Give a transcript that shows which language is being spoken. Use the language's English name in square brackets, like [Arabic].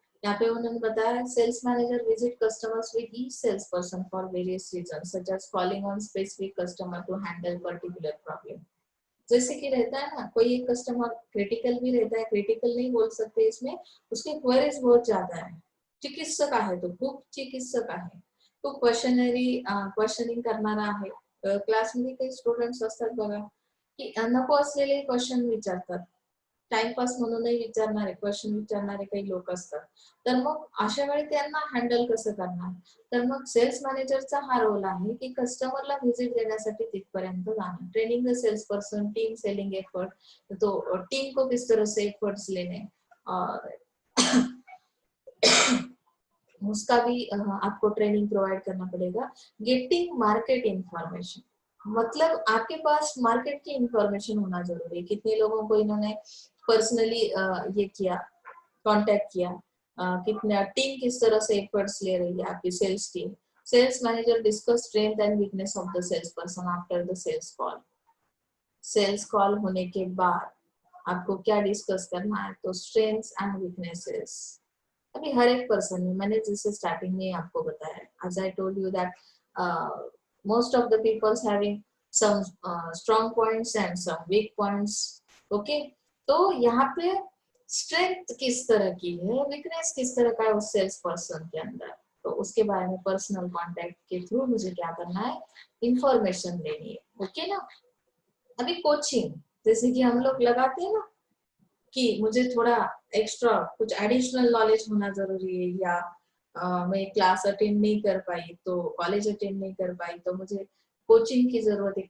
[Hindi] यहाँ पे उन्होंने बताया [English] Sales manager visit customers with each sales person for various reason such as calling on specific customer to handle particular problem. [Hindi] जैसे कि रहता है ना, कोई एक कस्टमर क्रिटिकल भी रहता है, क्रिटिकल नहीं बोल सकते इसमें, उसके क्वेरीज बहुत ज्यादा है, [Marathi] चिकित्सक आहे तो खूप चिकित्सक आहे, खूप क्वेश्चनिंग करणारा आहे. क्लासमध्ये काही स्टुडंट्स असतात बघा की नको असलेले क्वेश्चन विचारतात, टाइमपास म्हणूनही विचारणारे क्वेश्चन विचारणारे काही लोक असतात. तर मग अशा वेळी त्यांना हँडल कसं करणार? तर मग सेल्स मॅनेजरचा हा रोल आहे की कस्टमरला व्हिजिट देण्यासाठी तिथपर्यंत जाणं, [English] training the sales person, team selling effort, [Hindi] तो टीम को किस तरह से एफर्ट्स लेने, और उसका भी आपको ट्रेनिंग प्रोवाइड करना पड़ेगा. [English] getting market information, [Hindi] मतलब आपके पास मार्केट की इंफॉर्मेशन होना जरूरी है. कितने लोगों को इन्होंने पर्सनली ये किया, कांटेक्ट किया, कितना टीम किस तरह से एफर्ट्स ले रही है आपकी sales team. [English] Sales manager discuss strength and weakness of the sales person after the sales call. [Hindi] Sales call होने के बाद आपको क्या डिस्कस करना है, तो स्ट्रेंथ्स एंड वीकनेसेस. अभी हर एक पर्सन में, मैंने जैसे स्टार्टिंग में आपको बताया, [English] as I told you that most of the people's having some strong points and some weak points. [Hindi] Okay, तो यहाँ पे स्ट्रेंथ किस तरह की है, वीकनेस किस तरह का है उस सेल्स पर्सन के अंदर, तो उसके बारे में पर्सनल कांटेक्ट के थ्रू मुझे क्या करना है, इंफॉर्मेशन लेनी है. ओके ना. अभी कोचिंग, जैसे कि हम लोग लगाते हैं ना कि मुझे थोड़ा एक्स्ट्रा कुछ एडिशनल नॉलेज होना जरूरी है, या मैं क्लास अटेंड नहीं कर पाई, तो कॉलेज अटेंड नहीं कर पाई, तो मुझे कोचिंग की जरूरत है.